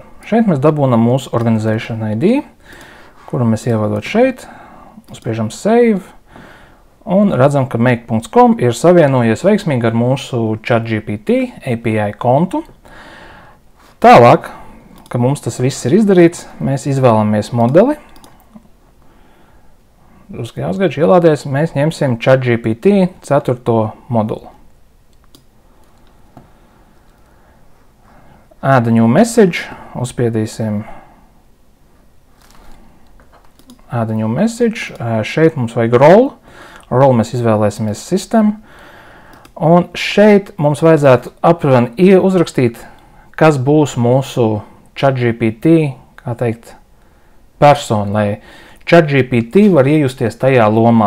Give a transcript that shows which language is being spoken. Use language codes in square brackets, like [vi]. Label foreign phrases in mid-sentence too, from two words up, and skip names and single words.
[lv] Šeit mēs dabūnam mūsu [en] Organization ID, [lv] kuru mēs ievadot šeit, uzspiežam Save, un redzam, ka make.com ir savienojies veiksmīgi ar mūsu ChatGPT API kontu. Tālāk, ka mums tas viss ir izdarīts, mēs izvēlamies modeli. Jāuzgaidž ielādēs, mēs ņemsim ChatGPT 4. modulu. [en] Add new message, uzspiedīsim Add new message, [lv] šeit mums vajag role. Role mēs izvēlēsimies system, un šeit mums vajadzētu aptuveni uzrakstīt, kas būs mūsu ChatGPT, kā teikt, persona, lai ChatGPT var iejusties tajā lomā.